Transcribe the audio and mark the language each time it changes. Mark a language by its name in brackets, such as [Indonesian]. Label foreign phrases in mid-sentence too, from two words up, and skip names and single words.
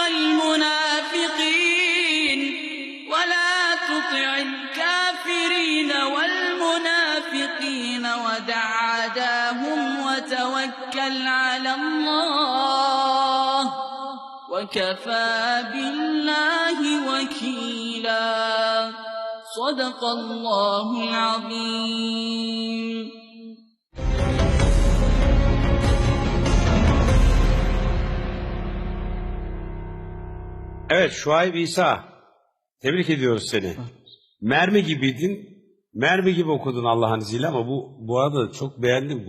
[Arabic] والمنافقين ودع عداهم وتوكل على الله وكفى بالله وكيلا صدق الله العظيم. [Turkish] Evet Şuayb İsa, tebrik ediyoruz seni. Mermi gibiydin, mermi gibi okudun Allah'ın izniyle ama bu arada çok beğendim.